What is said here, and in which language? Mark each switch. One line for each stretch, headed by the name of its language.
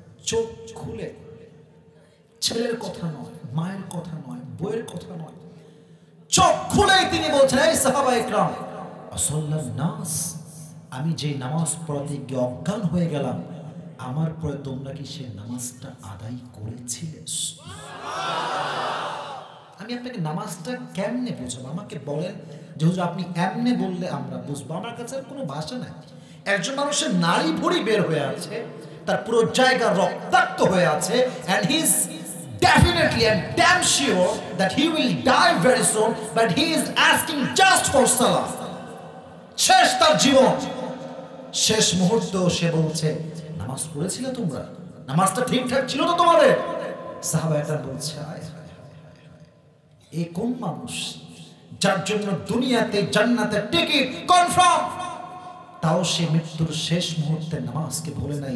Bangla: চোখ খুলে ছেলের কথা নয়, মায়ের কথা নয়, বইয়ের কথা নয়, চোখ খুলেই তিনি বলছেন, এই সাহাবায়ে কেরাম, আসাল্লান নাস, আমি যে নামাজ পড়াতে গিয়ে অজ্ঞান হয়ে গেলাম, আমার পরে তোমরা কি সে নামাজটা আদায় করেছিলে? আমি আপনাকে নামাজটা কেমনে বুঝাবো? আমাকে বলেন যে হুজুর আপনি এমনে বললে আমরা বুঝবো। আমার কাছে আর কোনো ভাষা নাই। একজন মানুষের নাড়ি ভুঁড়ি বের হয়ে আছে,
English: তার পুরো জায়গা রক্তাক্ত হয়ে আছে, and he is definitely and damn sure that he will die very soon, but he is asking just for salah.
Bangla: শেষ তার জীবন, শেষ মুহূর্ত সে বলছে নামাজ পড়েছিলে তোমরা? নামাজটা ঠিকঠাক ছিল তো তোমাদের? সাহাবায়েরা বলছে এই কোন মানুষ যার জন্য দুনিয়াতে জান্নাতের টিকিট কনফার্ম, তাও সে মৃত্যুর শেষ মুহূর্তে নামাজকে ভুলে নাই।